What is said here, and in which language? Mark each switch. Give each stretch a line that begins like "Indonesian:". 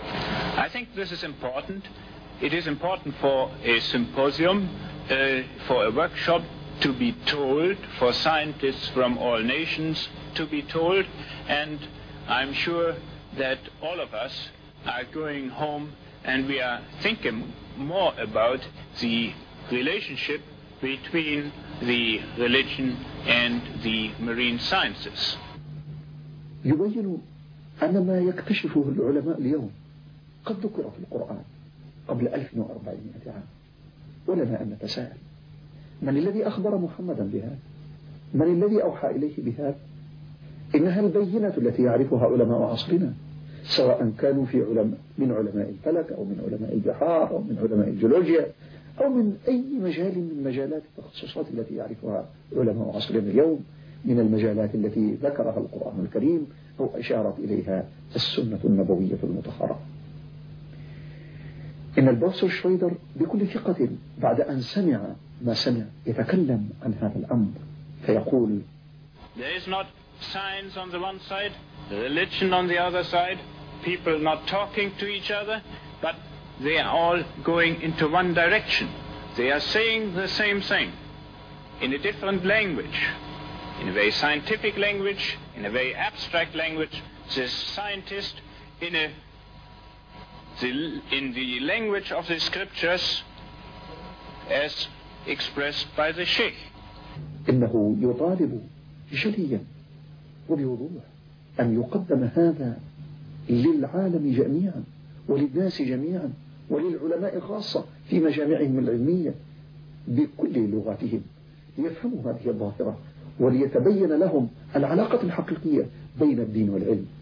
English: I think this is important. It is important for a symposium, for a workshop, to be told, for scientists from all nations to be told, and I'm sure that all of us are going home and we are thinking more about the relationship between the religion and the marine sciences.
Arabic: يبين أن ما يكتشفه العلماء اليوم قد ذكر في القرآن قبل 1400 عام، ولنا أن نتساءل: من الذي أخبر محمدا بهذا؟ من الذي أوحى إليه بهذا؟ إنها البينة التي يعرفها علماء عصرنا، سواء كانوا في علماء من علماء الفلك أو من علماء البحار أو من علماء الجيولوجيا أو من أي مجال من مجالات التخصصات التي يعرفها علماء عصرنا اليوم من المجالات التي ذكرها القرآن الكريم أو أشارت إليها السنة النبوية المطهرة. إن البروفيسور شويدر بكل ثقة بعد أن سمع ما سمع يتكلم عن هذا الأمر فيقول:
English: There is not science on the one side, religion on the other side, people not talking to each other, but they are all going into one direction. They are saying the same thing in a different language, in a very scientific language, in a very abstract language. This scientist in the language of the scriptures as expressed by the Sheikh.
Arabic: إنه يطالب جليا وبوضوح أن يقدم هذا للعالم جميعا وللناس جميعا وللعلماء خاصة في مجامعهم العلمية بكل لغاتهم، ليفهموا هذه الظاهرة وليتبين لهم العلاقة الحقيقية بين الدين والعلم.